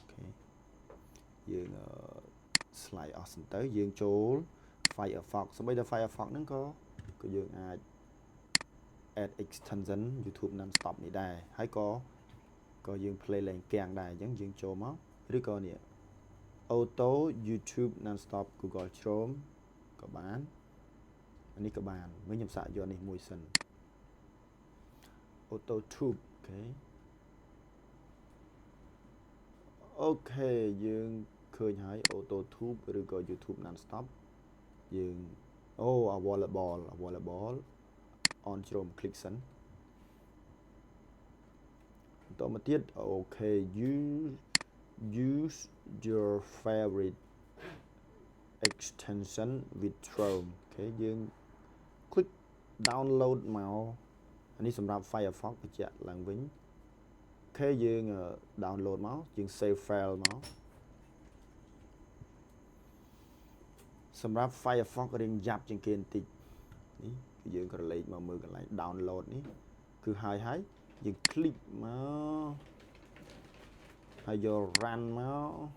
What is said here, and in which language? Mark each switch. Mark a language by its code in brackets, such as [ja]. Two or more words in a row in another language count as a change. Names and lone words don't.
[km] ខេយើង slide អស់សិនទៅយើងចូល Firefox សូម្បីតែ Firefox ហ្នឹងក៏យើងអាច [en] add extension [km] YouTube NonStop នេះដែរហើយក៏យើង play ឡើងគាំងដែរអញ្ចឹងយើងចូលមកឬក៏នេះ auto YouTube NonStop Google Chrome ក៏បាននេះក៏បានវិញខ្ញុំសាកយកនេះមួយសិន auto tube អូខេអូខេយើងឃើញហើយ auto tube ឬក៏ YouTube NonStop យើង [en] available on Chrome click [km] សិន បន្តមកទៀតអូខេ [en] use your favorite extension with Chrome [km] អូខេយើង [en] click download [km] មកនេះសម្រាប់ Firefox បញ្ជាក់ឡើងវិញអូខេយើង download មកយើង [en] save file [km] មក សម្រាប់ Firefox រៀងយ៉ាប់ជាងគេបន្តិចនេះគឺយើងក៏លេខមកមើលកន្លែង download នេះគឺហើយយើង click មកហើយយក run មក